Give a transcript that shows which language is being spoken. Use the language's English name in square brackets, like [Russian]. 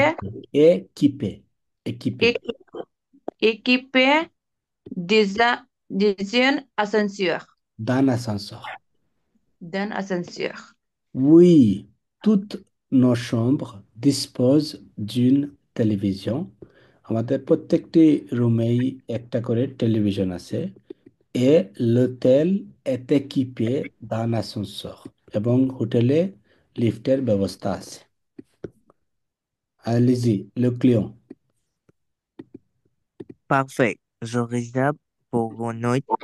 [French] একিপে, একিপে, একিপে, équi- équipé d'un ascenseur. দান আসানসর। d'un ascenseur? Oui, toutes nos chambres disposent d'une télévision. [Bangla] আমাদের প্রত্যেকটি রুমেই একটা করে টেলিভিশন আছে। [French] Et l'hôtel est équipé d'un ascenseur [Bangla] এবং হোটেলে লিফটের ব্যবস্থা আছে। [French] Allez-y, le client. Parfait. Je réserve pour une nuit.